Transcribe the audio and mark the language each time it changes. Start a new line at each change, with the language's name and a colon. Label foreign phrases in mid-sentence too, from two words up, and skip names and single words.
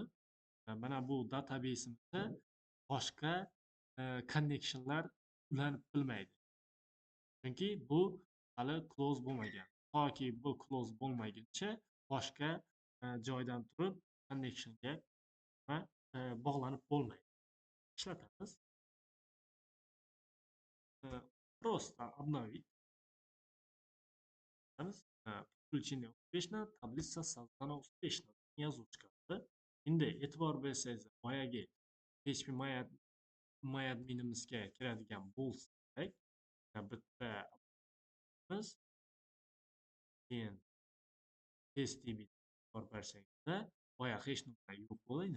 Uzbek: Mana bu databaseimizda boshqa connectionlar ulanib bilmaydi. Chunki bu hali close bo'lmagan. Toki bu close bo'lmaguncha boshqa joydan turib connectionga bog'lanib bo'lmaydi. Ishlatamiz.
Russian: Просто обновить. Подключение успешно, таблица создана успешно.
Uzbek: Yozuv chiqadi. Endi e'tibor bersangiz, boyagi PHP MyAdminimizga kiradigan bo'lsak, bitta biz keyin testdb e'tibor bersangizda, boya hech nima yo'q bo'ladi.